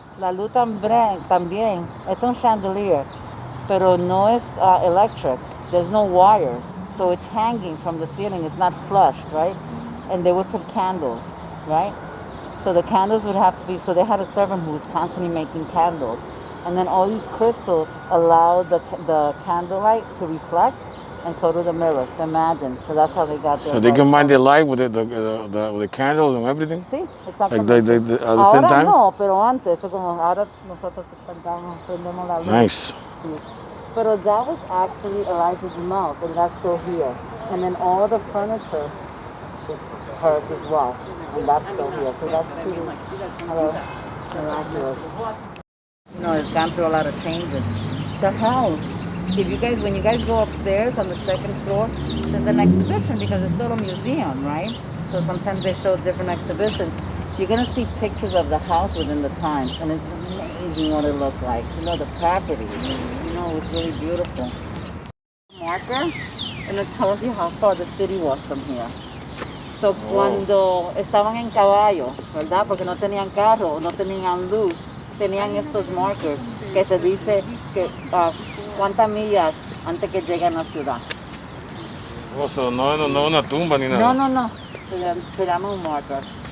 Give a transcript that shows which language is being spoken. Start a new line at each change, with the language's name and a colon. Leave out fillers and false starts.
Spanish: La luz también, es un chandelier, pero no es electric.
English: There's no wires, so it's hanging from the ceiling. It's not flushed, right? And they would put candles, right? So the candles would have to be, so they had a servant who was constantly making candles. And then all these crystals allow the candlelight to reflect, and so do the mirrors. Imagine. So that's how they got their. So they combine the light with the candles and everything?
Spanish: Sí, exactamente.
English: Like at the same time?
Spanish: No, pero antes, como ahora nosotros prendemos la luz.
English: Nice.
Spanish: Sí. Pero
English: that was actually Eliza Jumel, and that's still here. And then all the furniture is hers as well, and that's still here. So that's pretty miraculous. It's gone through a lot of changes. The house, when you guys go upstairs on the second floor, there's an exhibition because it's still a museum, right? So sometimes they show different exhibitions. You're gonna see pictures of the house within the times, and it's amazing what it looked like. The property, it was really beautiful. Marker, and it tells you how far the city was from here.
Spanish: So, cuando estaban en caballo, ¿verdad? Porque no tenían carro, no tenían luz, tenían estos markers que te dice que cuántas millas antes que lleguen a la ciudad. O sea, no una tumba ni nada. No. Se llama un marker.